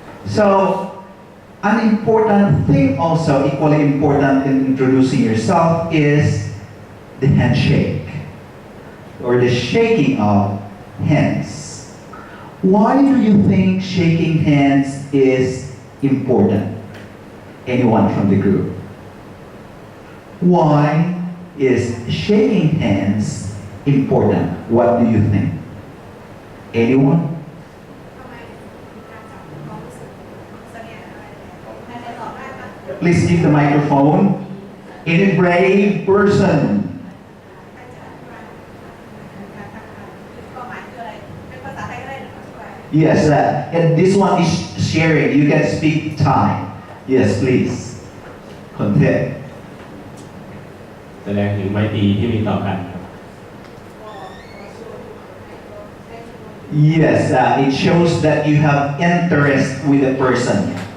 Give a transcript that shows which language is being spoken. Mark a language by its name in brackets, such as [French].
[English] So, an important thing also, equally important in introducing yourself, is the handshake or the shaking of hands. Why do you think shaking hands is important? Anyone from the group? Why is shaking hands important? What do you think? Anyone? [Thai] ทำไมการจับความรู้สึกเสน่ห์อะไรใครตอบได้ปะ [English] Please give the microphone. Any brave person? [Thai] ใครจะอธิบายการทักทายความหมายคืออะไรเป็นภาษาไทยก็ได้หรือภาษาอังกฤษ [English] Yes, and this one is sharing. You can speak Thai. Yes, please. Content. [Thai] แสดงถึงไมตรีที่มีต่อกันครับ อ๋อ [English] Yes, it shows that you have interest with the person.